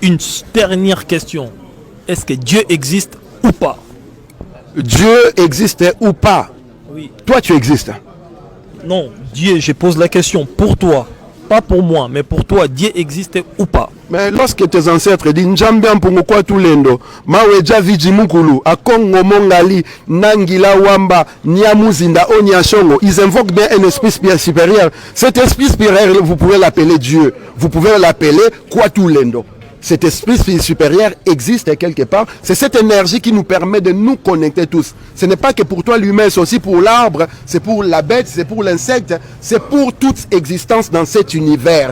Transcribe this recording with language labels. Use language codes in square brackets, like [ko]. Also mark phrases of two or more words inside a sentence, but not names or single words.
[fr] Une dernière question. Est-ce que Dieu existe ou pas? Dieu existe ou pas? Oui. Toi, tu existes. Non, Dieu, je pose la question pour toi. Pas pour moi, mais pour toi, Dieu existe ou pas? Mais lorsque tes ancêtres disent Njambian Pungokwa Tulendo, Maweja Vijimukulu, Akongo Mongali, Nangila Wamba, Nyamuzinda, Onyashongo, ils invoquent bien un esprit supérieur. Cet esprit supérieur, vous pouvez l'appeler Dieu. Vous pouvez l'appeler Kwatulendo. Cet esprit supérieur existe quelque part. C'est cette énergie qui nous permet de nous connecter tous. Ce n'est pas que pour toi l'humain, c'est aussi pour l'arbre, c'est pour la bête, c'est pour l'insecte, c'est pour toute existence dans cet univers.